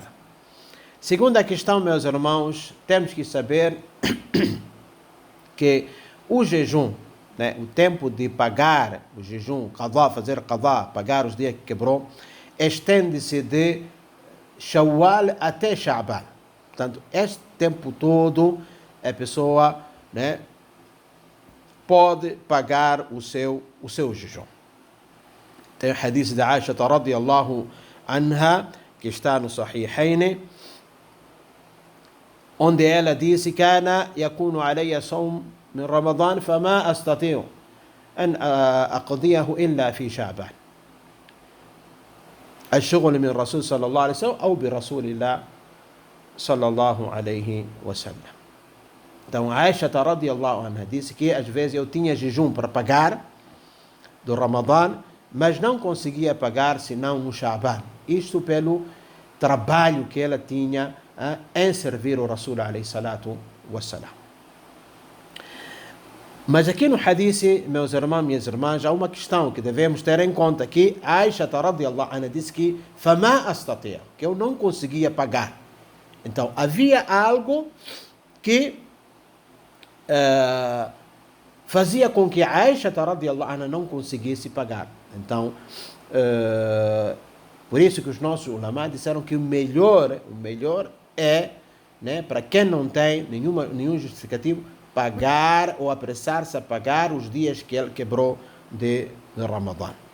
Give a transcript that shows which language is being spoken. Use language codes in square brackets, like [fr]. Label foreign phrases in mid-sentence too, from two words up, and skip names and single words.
[pt] Segunda questão, meus irmãos, temos que saber que o jejum, né, o tempo de pagar o jejum, qadá, fazer qadá, pagar os dias que quebrou, estende-se de Shawwal até Sha'ban. Portanto, este tempo todo a pessoa, né, pode pagar o seu jejum. Tem o hadith de Aisha [ar] رضي الله عنها, [pt] que está no Sahihayn, onde ela disse: [ar] "كان يكون علي صوم من رمضان فما أستطيع أن أقضيه إلا في شعبان. الشغل من الرسول صلى الله عليه وسلم أو برسول الله صلى الله عليه وسلم." [pt] Então, Aisha [ar] رضي الله عنها [pt] disse que às vezes eu tinha jejum para pagar do Ramadã, mas não conseguia pagar senão no Sha'ban. Isto pelo trabalho que ela tinha em servir o Rasul [ar] عليه الصلاة والسلام. [pt] Mas aqui no hadith, meus irmãos e minhas irmãs, há uma questão que devemos ter em conta, que Aisha [ar] رضي الله عنها [pt] disse que [ar] فما أستطيع', [pt] que eu não conseguia pagar. Então, havia algo que fazia com que Aisha [ar] رضي الله عنها [pt] não conseguisse pagar. Então, por isso que os nossos ulama disseram que o melhor é, né, para quem não tem nenhum justificativo, pagar ou apressar-se a pagar os dias que ele quebrou de Ramadã.